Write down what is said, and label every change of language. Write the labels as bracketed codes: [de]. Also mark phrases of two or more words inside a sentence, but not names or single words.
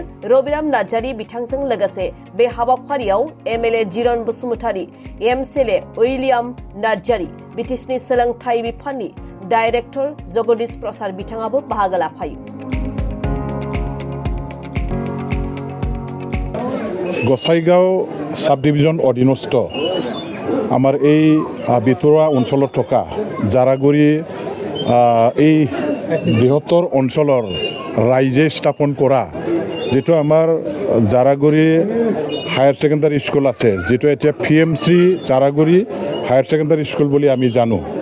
[brx] रबिराम नार्जारि बिथांजों लोगोसे बे हाबाफारियाव MLA जिरन बसुमतारी, MCLA उइलियाम नार्जारि, बिटिसिनि सोलोंथाइ बिफाननि डाइरेक्टर जगदीश प्रसाद बिथाङाबो बाहागो लाफायो। [as] गोसाईगाঁও সাব ডিভিজন অধীনস্থ আমার এই ভিতৰুৱা অঞ্চলত থকা জাৰাগুৰি এই বৃহত্তৰ অঞ্চলৰ ৰাইজে স্থাপন কৰা যেটো আমাৰ জাৰাগুৰি হায়াৰ সেকেন্ডাৰী স্কুল আছে, যেটো এতিয়া PM শ্ৰী জাৰাগুৰি হায়াৰ সেকেন্ডাৰী স্কুল বুলি আমি জানো।